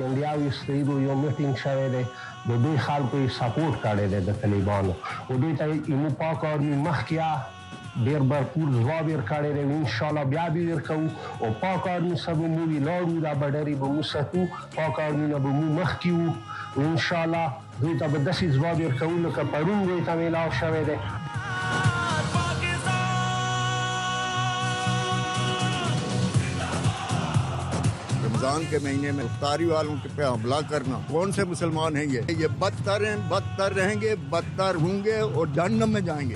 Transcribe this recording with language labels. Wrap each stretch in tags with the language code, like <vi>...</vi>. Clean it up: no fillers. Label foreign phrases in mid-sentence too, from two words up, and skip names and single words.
<ps>راوستي یو میټینګ شوی دی د دوی خلکو یې سپورټ کړی دی د طالبانو او دوی ته یې پاک آرمي مخکې ډېر بھرپور ځواب یې ورکړی دی انشاءالله بیا به یې ورکوو او پاک آرمي څخه به موږ ولاړو دا بډرې به موږ ساتو پاک آرمي نه به موږ مخکې وو انشاءالله دوی ته به داسې ځواب یې ورکوو لکه پرون دوی ته میلاو شوی دی.</ps> <ur>رمضان کے مہینے میں افطاری والوں پہ حملہ کرنا، کون سے مسلمان ہیں یہ بدتر ہیں، بدتر رہیں گے، بدتر ہوں گے اور جہنم میں جائیں گے.</ur>